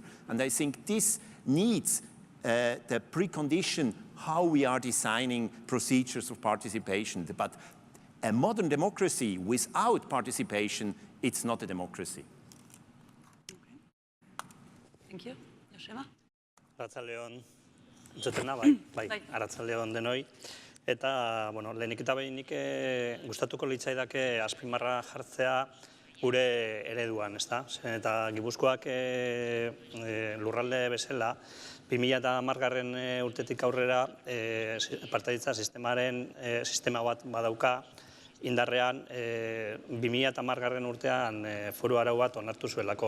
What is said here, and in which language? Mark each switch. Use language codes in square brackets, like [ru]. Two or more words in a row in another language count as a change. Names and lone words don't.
[en] And I think this needs the precondition how we are designing procedures of participation. But a modern democracy without participation, it's not a democracy. Thank you. Joseba? [eu] Arratsaldeon, entzutena, bai, arratsaldeon denoi. Eta, bueno, lehenik eta behinik gustatuko litzaidake azpimarra jartzea gure ereduan, ezta? Eta Gipuzkoak lurralde bezala, 2010 urtetik aurrera partaidetza sistema bat badauka, indarrean 2010 urtean foru arau bat onartu zuelako.